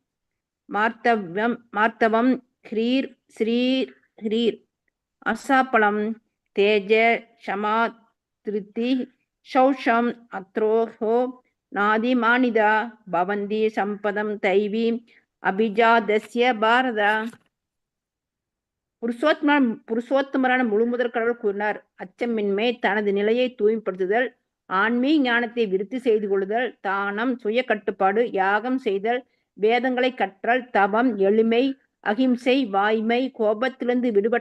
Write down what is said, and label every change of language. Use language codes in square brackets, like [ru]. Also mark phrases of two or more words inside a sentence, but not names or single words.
[sa] मार्तवं ह्रीर् श्रीर् ह्रीर् असापलं तेज क्षमा धृतिः शौषम् अत्रोहो नादिमानिदा भवन्ति सम्पदं दैवीम् अभिजातस्य भारत। [ta] புருஷோத்தமரான முழுமுதற் கடவுள் கூறினார், அச்சமின்மை, தனது நிலையை தூய்மைப்படுத்துதல், ஆன்மீக ஞானத்தை விருத்தி செய்து கொள்ளுதல், தானம், சுய கட்டுப்பாடு, யாகம் செய்தல், வேதங்களை கற்றல், தவம், எளிமை, அகிம்சை, வாய்மை, கோபத்திலிருந்து விடுபட்ட